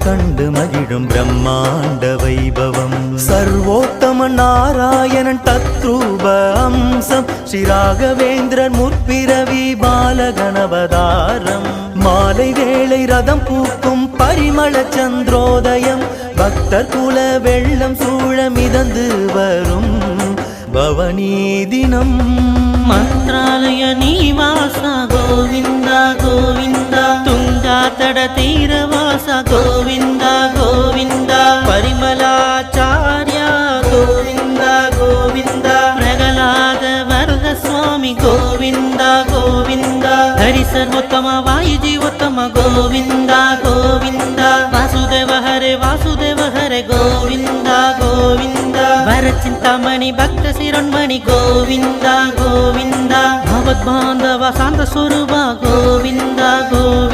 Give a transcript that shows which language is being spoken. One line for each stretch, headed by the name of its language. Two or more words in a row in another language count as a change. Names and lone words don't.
Tamil: கண்டு மகிழும் பிரம்மாண்ட வைபவம் சர்வோத்தம நாராயணன் தத்ரூப அம்சம் ஸ்ரீ ராகவேந்திரன் முற்பிறவி பாலகணவதாரம் மாலை வேளை ரதம் பூக்கும் பரிமள சந்திரோதயம் பக்தர் குல வெள்ளம் சூழ மிதந்து வரும் பவனி தினம்
Kannada: ಮಂತ್ರಾಲಯ ನೀವಾಸ ಗೋವಿಂದ ಗೋವಿಂದ ತುಂಗಾ ತಡ ತೀರವಾಸ ಗೋವಿಂದ ಗೋವಿಂದ ಪರಿಮಲಾಚಾರ್ಯ ಗೋವಿಂದ ಗೋವಿಂದ ಪ್ರಗಲಾದ ವರದ ಸ್ವಾಮಿ ಗೋವಿಂದ ಗೋವಿಂದ ಹರಿ ಸರ್ವೋತ್ತಮ ವಾಯುಜೀವೋತ್ತಮ ಗೋವಿಂದ ಗೋವಿಂದ ವಾಸುದೇವ ಹರೆ ಗೋವಿಂದ ಗೋವಿಂದ ವರ ಚಿಂತಾಮಣಿ ಭಕ್ತ ಶಿರೋನ್ಮಣಿ ಗೋವಿಂದ ಗೋವಿಂದ ಭಗವದ್ ಬಾಂಧವ ಶಾಂತ ಸ್ವರೂಪ ಗೋವಿಂದ ಗೋವಿಂದ